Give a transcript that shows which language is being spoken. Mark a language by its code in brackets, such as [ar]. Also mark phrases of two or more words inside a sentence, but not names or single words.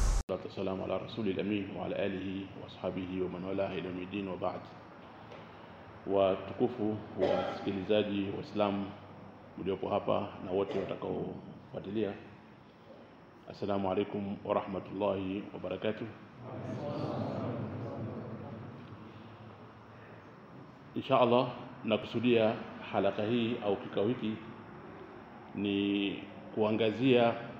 [ar] والسلام على رسول الأمين وعلى آله وأصحابه ومن والاه إلى يوم الدين وبعد. [sw] Watukufu wasikilizaji Waislamu mliopo hapa na wote watakaofuatilia, [ar] السلام عليكم ورحمة الله وبركاته. [sw] Inshallah nakusudia halaka hii au kikao hiki ni kuangazia